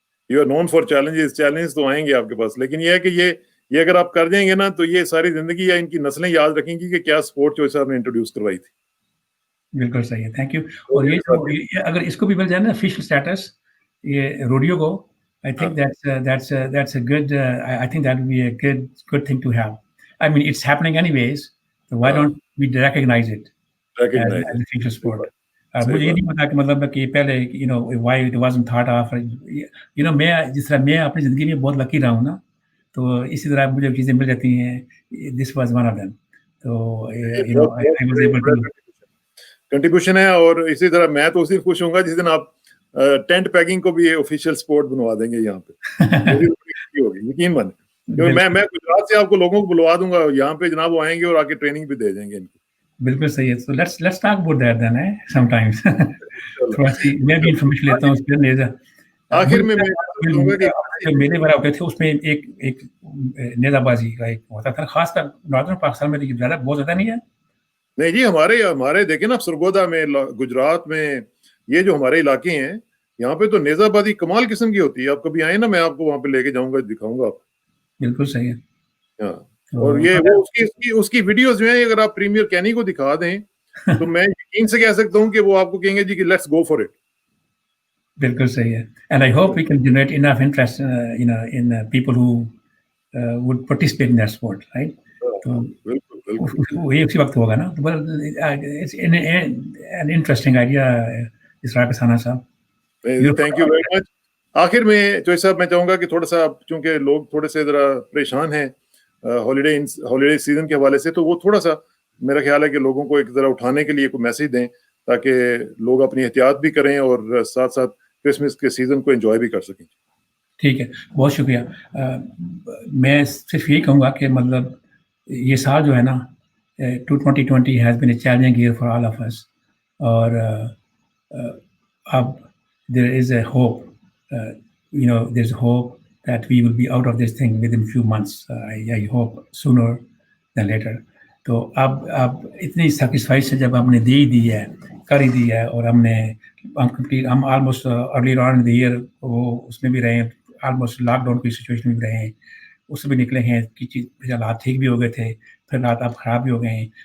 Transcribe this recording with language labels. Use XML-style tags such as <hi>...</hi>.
<en>you are known for challenges,</en> <ur>challenge تو آئیں گے آپ کے پاس, لیکن یہ ہے کہ یہ اگر آپ کر جائیں گے نا تو یہ ساری زندگی یا ان کی نسلیں یاد رکھیں گی کہ کیا سپورٹ جو صاحب نے انٹروڈیوس کروائی تھی. بالکل صحیح ہے,</ur> <en>Thank you.</en> <ur>اور یہ جو اگر اس کو بھی مل جائے نا آفیشیل اسٹیٹس یہ روڈیو کو,</ur> <en>I think that's a good I think that would be a good thing to have. I mean, it's happening anyways, so why don't we recognize it as a future sport?</en> <ur>مجھے یہ نہیں پتا کہ مطلب کہ پہلے</ur> <en>why it wasn't thought of.</en> <ur>میں جس طرح میں اپنی زندگی میں بہت لکی رہا ہوں نا, تو اسی طرح مجھے چیزیں مل جاتی ہیں.</ur> <en>This was one of them. تو I was able to</en> <ur>contribution ہے. اور اسی طرح میں تو اسی خوش ہوں گا جس دن آپ ٹینٹ پیکنگ کو بھی آفیشیل سپورٹ بنوا دیں گے یہاں پہ. ہوگی یقین مانے, کیونکہ میں گجرات سے آپ کو لوگوں کو بلوا دوں گا یہاں پہ, جناب وہ آئیں گے اور آ کے ٹریننگ بھی دے دیں گے ان کو. بالکل صحیح ہے.</ur> <en>So let's talk about that then, some times.</en> <ur>تھوڑا سی میں بھی انفارمیشن لیتا ہوں اس پہ. نیزا آخر میں میلے وغیرہ ہوتے تھے, اس میں ایک نیزا بازی کا ایک ہوتا تھا, خاص کر ناردرن پاکستان میں بہت زیادہ نہیں ہے. نہیں جی, ہمارے دیکھیں نا سرگودا میں, گجرات میں, یہ جو ہمارے علاقے ہیں یہاں پہ تو نیزہ بازی کمال قسم کی ہوتی ہے. آپ کبھی آئیں نا, میں آپ کو وہاں پہ لے کے جاؤں گا, دکھاؤں گا آپ. بالکل صحیح ہے. ہاں, اور یہ وہ اس کی ویڈیوز جو ہیں, اگر آپ پریمیئر کینی کو دکھا دیں تو میں یقین سے کہہ سکتا ہوں کہ وہ آپ کو کہیں گے جی کہ</ur> <en>Let's go for it.</en> <ur>بالکل صحیح ہے.</ur> <en>And I hope we can generate enough interest in people who would participate in that sport, right?</en> <ur>تو وہی اسی وقت ہوگا نا.</ur> <en>It's an interesting idea, Israr Kasana صاحب. Thank you very much.</en> <ur>آخر میں چوہے صاحب میں چاہوں گا کہ تھوڑا سا, چونکہ لوگ تھوڑے سے ذرا پریشان ہیں ہالیڈے سیزن کے حوالے سے, تو وہ تھوڑا سا میرا خیال ہے کہ لوگوں کو ایک ذرا اٹھانے کے لیے کوئی میسج دیں تاکہ لوگ اپنی احتیاط بھی کریں اور ساتھ ساتھ کرسمس کے سیزن کو انجوائے بھی کر سکیں. ٹھیک ہے, بہت شکریہ. میں صرف یہی کہوں گا کہ مطلب یہ سال جو ہے نا</ur> <en>2020 has been a challenging year for all of us.</en> <ur>اور اب</ur> <en>there is a hope, there's hope that we will be out of this thing within few months. I hope sooner than later.</en> <ur>تو اب اتنی sacrifice سے جب ہم نے دی ہے, کر ہی دی ہے, اور ہم</ur> <en>almost early on in the year</en> <ur>وہ اس میں بھی رہے ہیں, آلموسٹ لاک ڈاؤن کی سچویشن میں بھی رہے ہیں, اس سے بھی نکلے ہیں کہ حالات ٹھیک بھی ہو گئے تھے, پھر حالات اب خراب بھی ہو گئے ہیں.</ur>